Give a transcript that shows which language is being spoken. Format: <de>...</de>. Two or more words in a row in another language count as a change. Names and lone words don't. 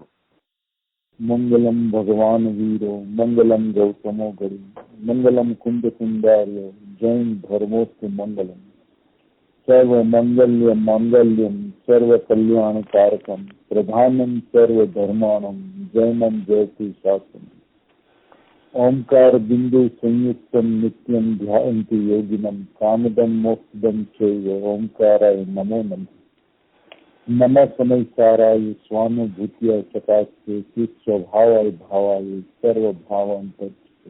<sa>मंगलम भगवान वीरो, मंगलम गौतमो गरी, मंगलम कुंद कुंदार्य, जैन धर्मोस्तु मंगलम. सर्व मंगल्य मंगल्यम, सर्व कल्याण कारकम, प्रधानम सर्व धर्माणम, जैनम जयति शासनम. ओंकार बिंदु संयुक्तम नित्यम ध्यायन्ति योगिनम, कामदम मोक्षदम चैव ओंकाराय नमो नमः. नमः समय साराय स्वानुभूत्या सकाशे, स्वभावाय भावाय सर्वभावांतर्चे.</sa>